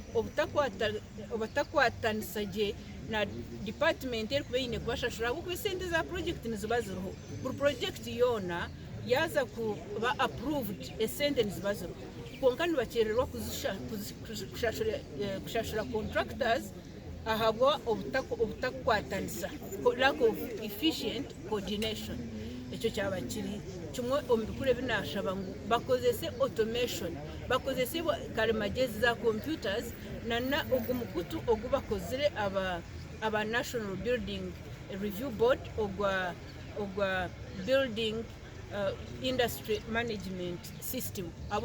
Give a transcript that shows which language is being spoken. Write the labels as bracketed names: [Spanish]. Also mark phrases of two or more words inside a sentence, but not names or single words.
[Nyankole] obutakwatanisagye na department erikuba yine kubashashura kuko esente za project niziba ziriho buri project yona yaza kuba approved esente niziba ziriho konka nibakererwa kushashura contractors ahabwa obutakwatanisa [English] lack of efficient coordination [Nyankole] ekyo kyaba kiri kimwe omubikure binashaba ngu bakozese automation bakozese karimagezi za computers nana ogumukutu ogubakozire aba National Building Review Board ogwa [English] building industry management system [Nyankole] abo